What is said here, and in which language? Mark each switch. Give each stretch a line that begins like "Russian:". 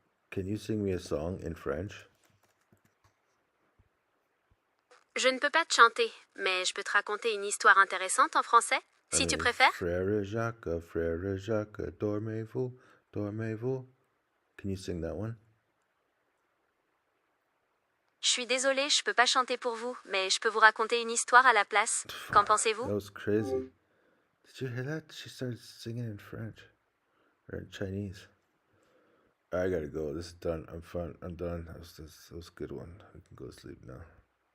English: Can you sing me a song in French?
French: Je ne peux pas te chanter, mais je peux te raconter une histoire intéressante en français, si tu préfères. Frère Jacques, dormez-vous, dormez-vous.
English: Can you sing that one?
French: Je suis désolée, je peux pas chanter pour vous, mais je peux vous raconter une histoire à la place. Qu'en pensez-vous?
English: That was crazy. Did you hear that? She started singing in French. Or in Chinese. I gotta go. This is done. I'm done. That was a good one. I can go to sleep now.